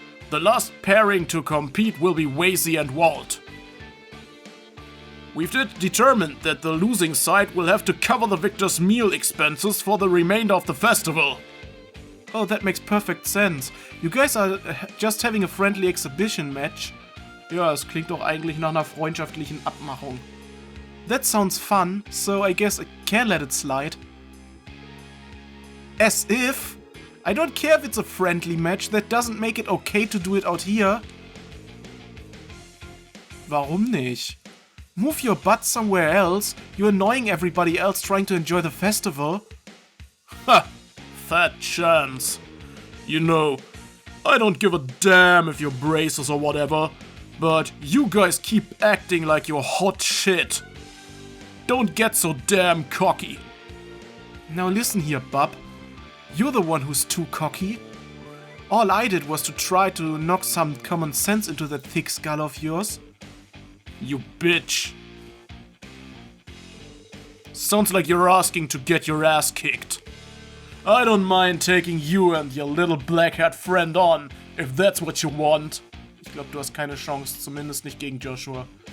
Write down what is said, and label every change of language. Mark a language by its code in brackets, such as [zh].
[en] The last pairing to compete will be Wazy and Walt. We've determined that the losing side will have to cover the victor's meal expenses for the remainder of the festival. Oh, that makes perfect sense. You guys are just having a friendly exhibition match. [de] Ja, es klingt doch eigentlich nach einer freundschaftlichen Abmachung. [en] That sounds fun, so I guess I can let it slide. As if? I don't care if it's a friendly match, that doesn't make it okay to do it out here. [de] Warum nicht? [en] Move your butt somewhere else, you're annoying everybody else trying to enjoy the festival. Ha! Fat chance. You know, I don't give a damn if you're bracers or whatever, but you guys keep acting like you're hot shit. Don't get so damn cocky. Now listen here, bub. You're the one who's too cocky. All I did was to try to knock some common sense into that thick skull of yours. You bitch. Sounds like you're asking to get your ass kicked. I don't mind taking you and your little black-haired friend on, if that's what you want. [de] Ich glaube, du hast keine Chance, zumindest nicht gegen Joshua.